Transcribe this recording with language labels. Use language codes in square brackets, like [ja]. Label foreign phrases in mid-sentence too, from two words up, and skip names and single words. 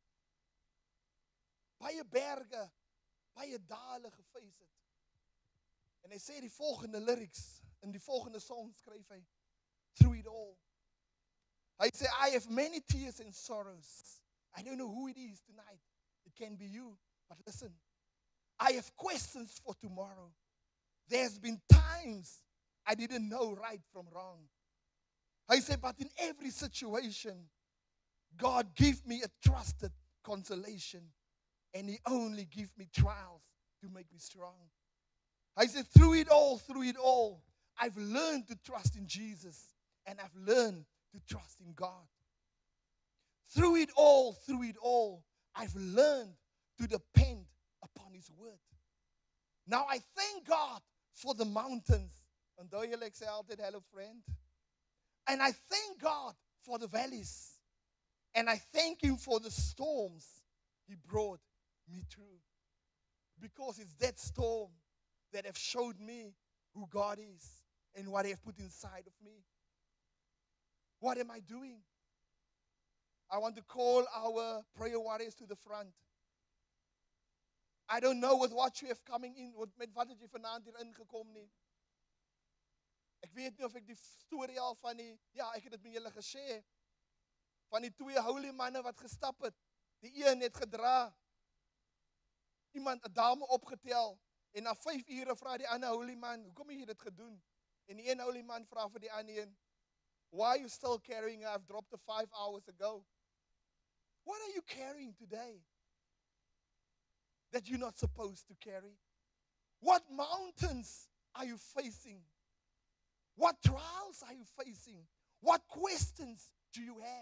[af] Baie berge, baie dale gefees het. En hy sê die volgende lyrics, in die volgende song skryf hy, [en] through it all. [af] Hy sê, [en] I have many tears and sorrows. I don't know who it is tonight. It can be you, but listen. I have questions for tomorrow. There's been times I didn't know right from wrong. [af] Hy sê, [en] but in every situation, God give me a trusted consolation, and He only give me trials to make me strong. [af] Hy sê, [en] through it all, I've learned to trust in Jesus, and I've learned to trust in God. Through it all, I've learned to depend upon His word. Now I thank God for the mountains. [af] Onthou julle, ek sê altyd, [en] hello friend. And I thank God for the valleys. And I thank Him for the storms He brought me through. Because it's that storm that have showed me who God is and what He have put inside of me. What am I doing? I want to call our prayer warriors to the front. I don't know with what you have coming in, [af] met wat het jy vanaand hier ingekom nie. Ek weet nie of ek die storie al van die, ja, ek het dit met julle gesê, van die twee holy manne wat gestap het. Die een het gedra, iemand 'n dame opgetel, en na 5 ure vra die ander holy man, hoekom het jy dit gedoen? En die een holy man vra vir die ander een, [en] why are you still carrying her? I've dropped her 5 hours ago. What are you carrying today that you're not supposed to carry? What mountains are you facing? What trials are you facing? What questions do you have?